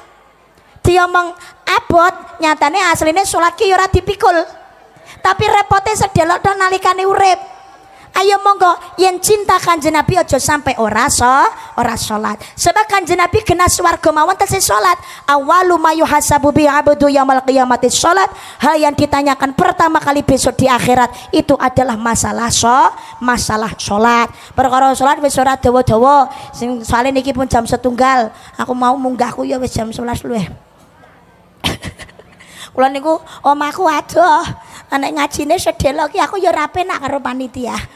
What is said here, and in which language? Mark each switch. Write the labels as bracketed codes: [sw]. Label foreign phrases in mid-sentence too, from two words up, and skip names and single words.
[jv] Diomong abot nyatane asline salat ki ya ora dipikul. Tapi repote sedelok to nalikane urip. Ayo monggo yen cinta Kanjeng Nabi aja sampai ora salat. Sebab Kanjeng Nabi kena swarga mawon tesih salat. [ar] أول ما يحاسب به العبد يوم القيامة الصلاة. [id] Hal yang ditanyakan pertama kali besok di akhirat itu adalah masalah salat. [jv] Perkara salat wis ora dawa-dawa. Sing soalé niki pun jam 1:00. Aku mau munggahku ya wis jam 11 luwih. Kula niku omahku adoh. Anek ngajine sedelok ki aku ya ora penak karo panitia.